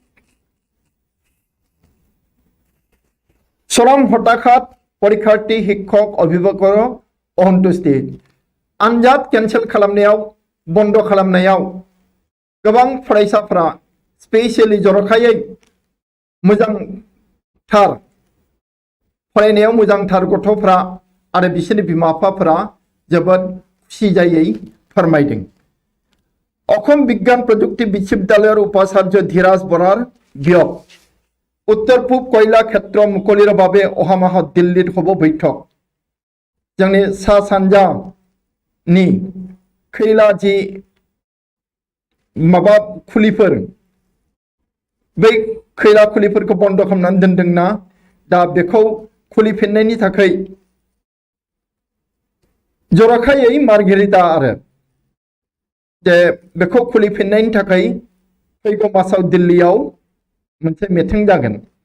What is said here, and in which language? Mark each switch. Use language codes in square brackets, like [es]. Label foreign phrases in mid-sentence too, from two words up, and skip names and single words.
[as] চৰম হতাশাত পৰীক্ষাৰ্থী শিক্ষক অভিভাৱক অসন্তুষ্টি [brx] आनजाद कैंसेल खालामनायाव बन्द खालामनायाव गोबां फरायसाफोरा स्पेशली जरखायै मोजांथार फरायनायाव मोजांथार गथ'फोरा आरो बिसोरनि बिमा बिफाफोरा जोबोद खुसि जायै फोरमायदों [as] অসম বিজ্ঞান প্ৰযুক্তি বিশ্ববিদ্যালয় উপাচাৰ্য ধীৰাজ বৰাৰ বিয়োগ উত্তৰ পূৰ্ব কয়লা ক্ষেত্ৰ মুকলিৰ বাবে আহা মাহত দিল্লীত হ'ব বৈঠক [brx] जोंनि सा सानजानि खैला जि माबा खुलिफोर बै खैला खुलिफोरखौ बन्द खालामनानै दोनदोंना दा बेखौ खुलिफिननायनि थाखाय जरखायै मार्गेरिटा आरो जे बेखौ खुलिफिननायनि थाखाय फैगौ मासाव दिल्लीयाव मोनसे मिटिं जागोन